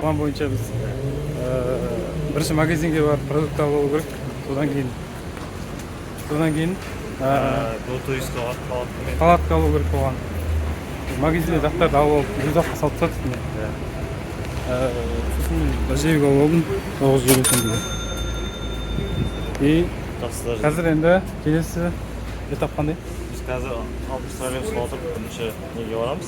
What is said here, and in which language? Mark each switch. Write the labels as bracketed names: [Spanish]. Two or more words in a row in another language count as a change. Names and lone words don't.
[Kyrgyz] боюнча биз биринчи магазинге барып продукт алып алуу керек. [Kazakh] Содан кейін туристке [Kyrgyz] палатка алуу керек болгон. Магазинде заттарды алып алып, рюкзакка салып тастадык мен. [Kazakh] Сосын жерге алып алдым, 950 теңгеге. И қазір енді келесі этап қандай? Biz қазір 60 троллейбусқа отырып бірінші неге барамыз?